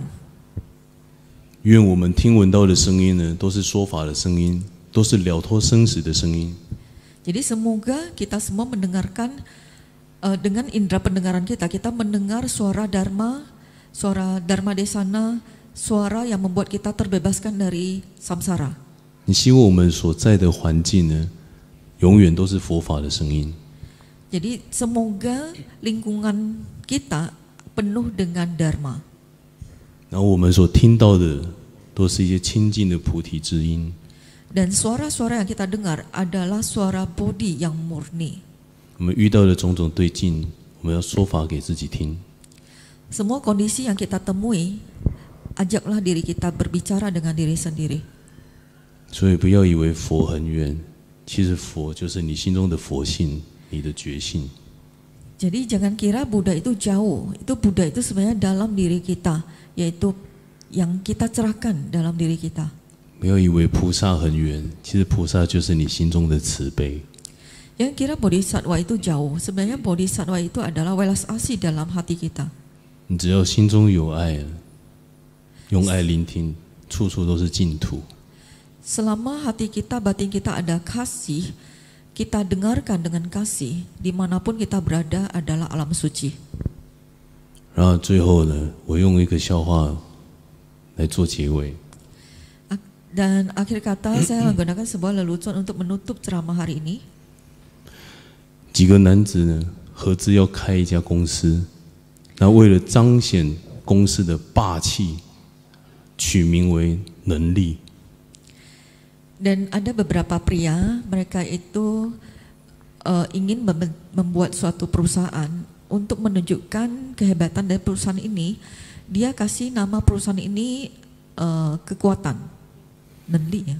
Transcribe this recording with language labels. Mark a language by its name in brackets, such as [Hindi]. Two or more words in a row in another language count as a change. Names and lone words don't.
[Chinese] 愿我们听闻到的声音呢，都是说法的声音，都是了脱生死的声音。 [Indonesian] Jadi semoga kita semua mendengarkan dengan indera pendengaran kita mendengar suara Dharma Desana, suara yang membuat kita terbebaskan dari samsara. [Chinese] 你希望我们所在的环境呢，永远都是佛法的声音。 [Indonesian] Jadi semoga lingkungan kita penuh dengan dharma. [Chinese] 然后我们所听到的都是一些清净的菩提之音。 [Indonesian] Dan suara-suara yang kita dengar adalah suara bodhi yang murni. [Chinese] 我们遇到的种种对境，我们要说法给自己听。 [Indonesian] Semua kondisi yang kita temui, ajaklah diri kita berbicara dengan diri sendiri. [Chinese] 所以不要以为佛很远，其实佛就是你心中的佛性，你的觉性。 [Indonesian] Jadi jangan kira Buddha itu jauh, itu Buddha itu sebenarnya dalam diri kita, yaitu yang kita cerahkan dalam diri kita. [Chinese] 不要以为菩萨很远，其实菩萨就是你心中的慈悲。 [Indonesian] Jangan kira Bodhisattva itu jauh, sebenarnya Bodhisattva itu adalah welas asih dalam hati kita. [Chinese] 你只要心中有爱，用爱聆听，处处都是净土。 [Indonesian] Selama hati kita, batin kita ada kasih, kita dengarkan dengan kasih, dimanapun kita berada adalah alam suci. [Chinese] 然后最后呢，我用一个笑话来做结尾。 [Indonesian] Dan akhir kata saya menggunakan sebuah lelucon untuk menutup ceramah hari ini. [Chinese] 几个男子呢，合资要开一家公司，那为了彰显公司的霸气，取名为能力。 [Indonesian] Dan ada beberapa pria, mereka itu ingin membuat suatu perusahaan untuk menunjukkan kehebatan dari perusahaan ini. Dia kasih nama perusahaan ini kekuatan. [Chinese] 能力呀，